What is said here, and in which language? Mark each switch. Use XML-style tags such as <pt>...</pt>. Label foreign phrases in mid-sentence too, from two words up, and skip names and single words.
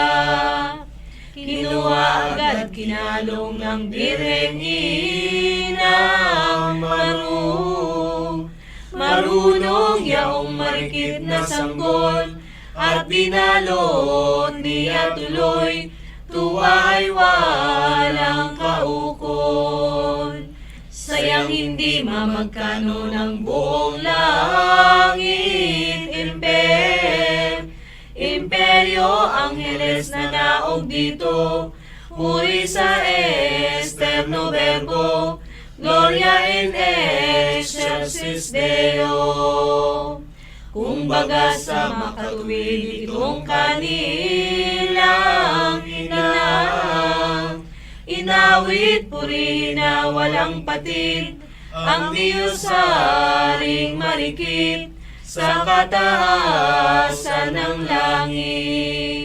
<tl>Kinuha agad kinalong ng birheng inang marunong yaong marikit na sanggol, at dinalon niya tuloy, tuwa ay walang kaukol. Sayang hindi mamagkano ng buong langit, imperyo, angheles na naog dito, puri sa</tl> <la>esterno verbo, gloria in excelsis Deo.</la> <tl>Kumbaga sa makatuwid itong kanilang inawit, puri na walang patid, ang Diyos haring marikit, sa kataasan ng langit.</tl>